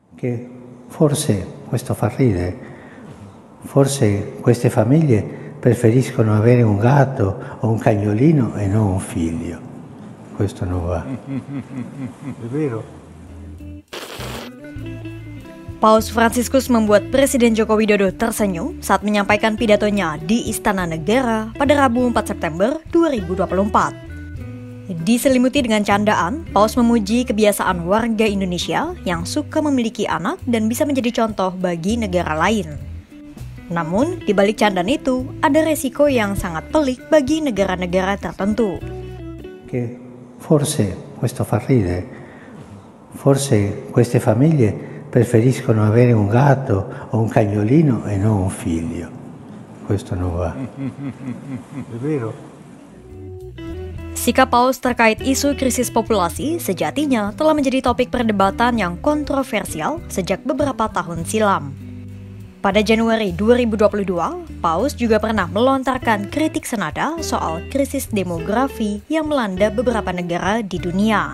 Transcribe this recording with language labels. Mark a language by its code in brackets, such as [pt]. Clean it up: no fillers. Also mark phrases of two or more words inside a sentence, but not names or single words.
[it] che forse questo fa ridere, forse queste famiglie preferiscono avere un gatto o un cagnolino e non un figlio. Questo non va. È vero? [id] Paus Fransiskus membuat Presiden Joko Widodo tersenyum saat menyampaikan pidatonya di Istana Negara pada Rabu 4 September 2024. Diselimuti dengan candaan, Paus memuji kebiasaan warga Indonesia yang suka memiliki anak dan bisa menjadi contoh bagi negara lain. Namun, di balik candaan itu, ada resiko yang sangat pelik bagi negara-negara tertentu. [it] Che forse questo fa ridere, forse queste famiglie preferiscono avere un gatto o un cagnolino e non un figlio. Questo non va. È vero? [id] Sikap Paus terkait isu krisis populasi sejatinya telah menjadi topik perdebatan yang kontroversial sejak beberapa tahun silam. Pada Januari 2022, Paus juga pernah melontarkan kritik senada soal krisis demografi yang melanda beberapa negara di dunia.